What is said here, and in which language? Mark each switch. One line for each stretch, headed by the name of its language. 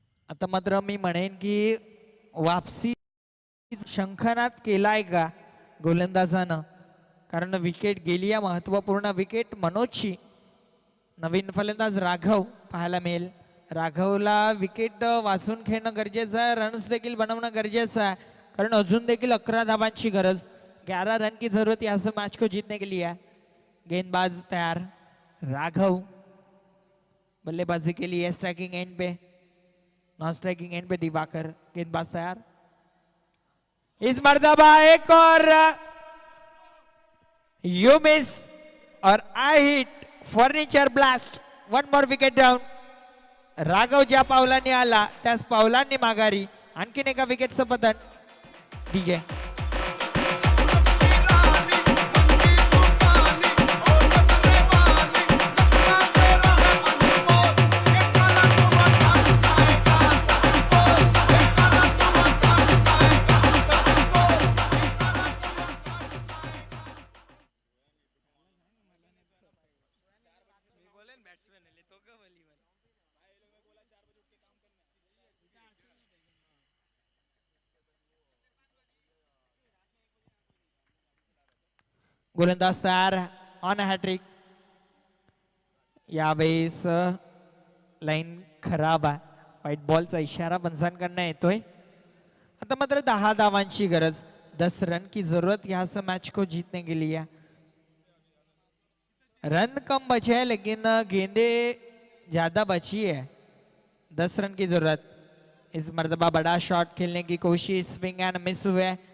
Marathi: आता मात्र मी म्हणेन की वापसी शंखनाद केलाय का गोलंदाजानं, कारण विकेट गेली आहे. महत्वपूर्ण विकेट मनोजची. नवीन फलंदाज राघव पाहायला मिळेल. राघवला विकेट वाचून खेळणं गरजेचं आहे, रन्स देखील बनवणं गरजेचं आहे, कारण अजून देखील 11 धावांची गरज.
Hindi: 11 रन की जरूरत यहाँ से मैच को जीतने के लिए. गेंदबाज तैयार. राघव बल्लेबाजी के लिए. स्ट्राइकिंग एंड पे, नॉन स्ट्राइकिंग एंड पे दिवाकर. गेंदबाज तैयार. इस मर्तबा एक और
English: you miss
Hindi: और
English: I hit. Furniture blast. 1 more wicket down.
Marathi: Raghav ज्या पावलांनी आला त्याच पावलांनी माघारी. आणखीन एका विकेटचं पतन. डीजे गोलंदाज तयार ऑन हॅट्रिक. यावेळेस लाईन खराब आहे. व्हाईट बॉलचा इशारा पंचांकडनं येतोय. आता मात्र 10 धावांची गरज.
Hindi: 10 रन की जरूरत यहाँ से मैच को जीतने के लिए. रन कम बचे हैं लेकिन गेंदें ज्यादा बची है. 10 रन की जरूरत. इस मर्तबा बड़ा शॉट खेलने की कोशिश, स्विंग एंड मिस हुए.